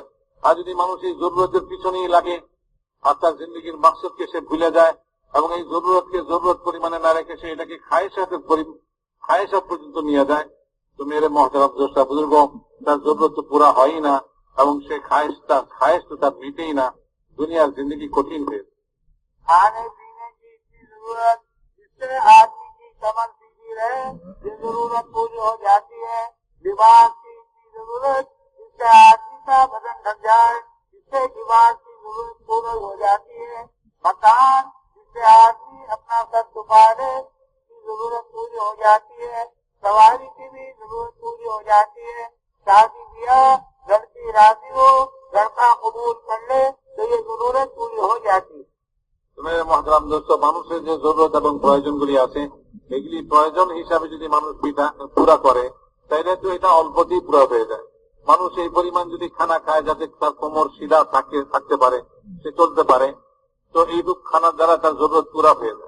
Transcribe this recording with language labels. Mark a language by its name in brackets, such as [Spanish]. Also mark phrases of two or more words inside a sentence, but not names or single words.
[Bangla] আর যদি মানুষ এই জরুরতের পিছনেই লাগে আর তার জিন্দিগির মাকসাদকে সে ভুলে যায় এবং এই জরুরতকে জরুরত পরিমাণে না রেখে সে এটাকে খায়েশাত পর্যন্ত নিয়ে যায়, তো [Urdu] میرے محترم دوستا بزرگ, [Bangla] তার জরুরত তো পুরা হয়ই না এবং সে খায়েশ তো তার মিটেই না। দুনিয়ার জিন্দগি কঠিন হয়ে [Urdu] کھانے پینے کی ضرورت، جس سے آدمی کی کمر سیدھی رہے، یہ ضرورت پوری ہو جاتی ہے. لباس کی ضرورت، جس سے آدمی کا بدن ڈھک جائے، جس سے لباس کی ضرورت پوری ہو جاتی ہے. مکان، جس سے آدمی اپنا سر چھپا لے کی ضرورت پوری ہو جاتی ہے. سواری کی بھی ضرورت پوری ہو جاتی ہے. شادی بیاہ، لڑکی راضی ہو، لڑکا قبول کر لے تو یہ ضرورت پوری ہو جاتی ہے. میرے محترم دوست, [Bangla] মানুষের যে জরুরত এবং প্রয়োজনগুলি আছে এগুলি প্রয়োজন হিসাবে যদি মানুষ পুরা করে তাইলে তো এটা অল্পতেই পুরা হয়ে যায়। মানুষ এই পরিমাণ যদি খানা খায় যাতে তার কোমর সিধা থাকতে পারে, সে চলতে পারে, তো এইরূপ খানার দ্বারা তার জরুরত পুরা হয়ে যায়।